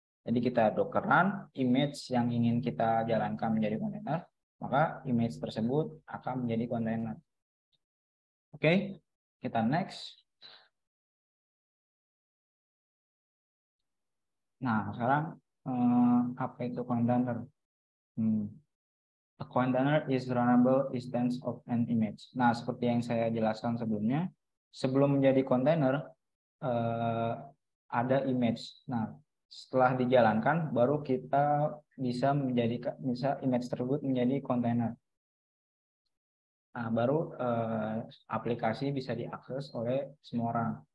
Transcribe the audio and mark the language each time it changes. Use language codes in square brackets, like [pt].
[id] Jadi kita dockeran image yang ingin kita jalankan menjadi kontainer, maka image tersebut akan menjadi kontainer. Oke, kita next. Nah, sekarang apa itu kontainer? [en] A container is runnable instance of an image. [id] Nah, seperti yang saya jelaskan sebelumnya, sebelum menjadi kontainer ada image. Nah, setelah dijalankan, baru kita bisa image tersebut menjadi kontainer. Nah, baru aplikasi bisa diakses oleh semua orang.